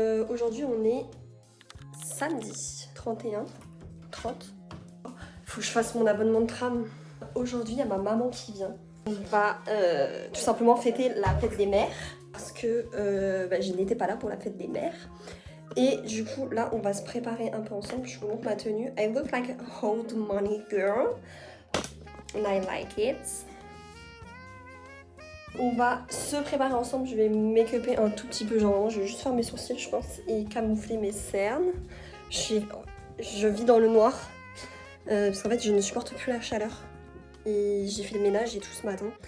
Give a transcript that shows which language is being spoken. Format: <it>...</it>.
<fr>Aujourd'hui on est samedi 31, 30. Faut que je fasse mon abonnement de tram. Aujourd'hui il y a ma maman qui vient. On va tout simplement fêter la fête des mères. Parce que je n'étais pas là pour la fête des mères. Et du coup là on va se préparer un peu ensemble. Je vous montre ma tenue.</fr> <en>I look like a old money girl. And I like it.</en> <fr>On va se préparer ensemble, je vais make-upper un tout petit peu, genre je vais juste faire mes sourcils je pense et camoufler mes cernes. Je vis dans le noir parce qu'en fait je ne supporte plus la chaleur et j'ai fait le ménage et tout ce matin.</fr>